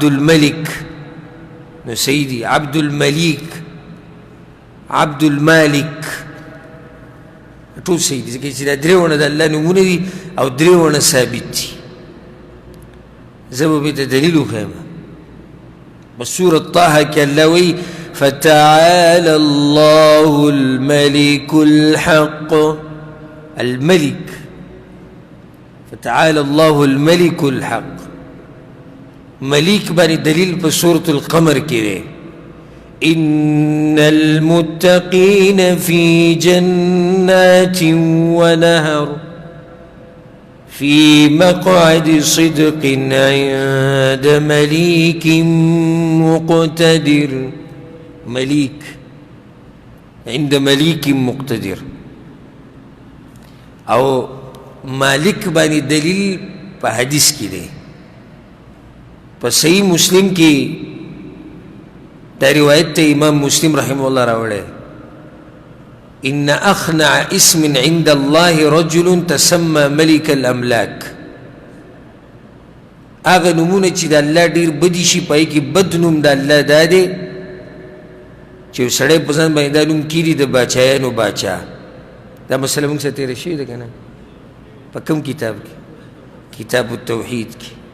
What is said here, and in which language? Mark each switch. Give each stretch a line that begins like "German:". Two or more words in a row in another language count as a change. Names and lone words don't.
Pashto: الملک نو صحیح دي عبد الملیک عبد المالک ټول صحیح دي ځکه چې دا درې واړه د الله نومونه دي او درې واړه ثابت دي زه به بېرته دلیل وښیم په سورة طه کې الله وایي
Arabic: فتعالى الله الملك الحق الملك فتعالى الله الملك الحق
Pashto: ملك باندې دلیل په سورة القمر کې دی
Arabic: إن المتقين في جنات ونهر في مقعد صدق عند مليك مقتدر مليك عند مليك مقتدر
Pashto: او مالک باندې دلیل په حدیث کې دی په صحیح مسلم کې دا روایت ته امام مسلم
Arabic: رحمه الله راوړی ان اخنع اسم عند الله رجل تسمى ملك الاملاك
Pashto: هغه نومونه چې د الله ډېر بدي شي پای کې بد نوم د الله دا دی چې یو سړی په ځان باندې دا نوم کیږي د باچایانو باچا دا مسله موږ سره تېره شوې ده که نه په کوم کتاب کې کتاب التوحید کې